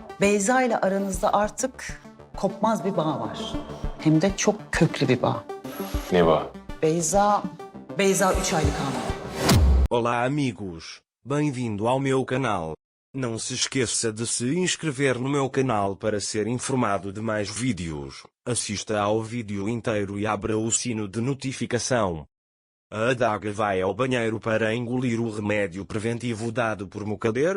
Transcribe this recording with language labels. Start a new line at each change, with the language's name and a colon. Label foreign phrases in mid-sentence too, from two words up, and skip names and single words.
Turkish: Beyza ile aranızda artık kopmaz bir bağ var. Hem de çok köklü bir bağ. Ne var? Beyza 3 aylık hamile.
Portuguese: Olá amigos, bem-vindo ao meu canal. Não se esqueça de se inscrever no meu canal para ser informado de mais vídeos. Assista ao vídeo inteiro e abra o sino de notificação. A adaga vai ao banheiro para engolir o remédio preventivo dado por Mocader.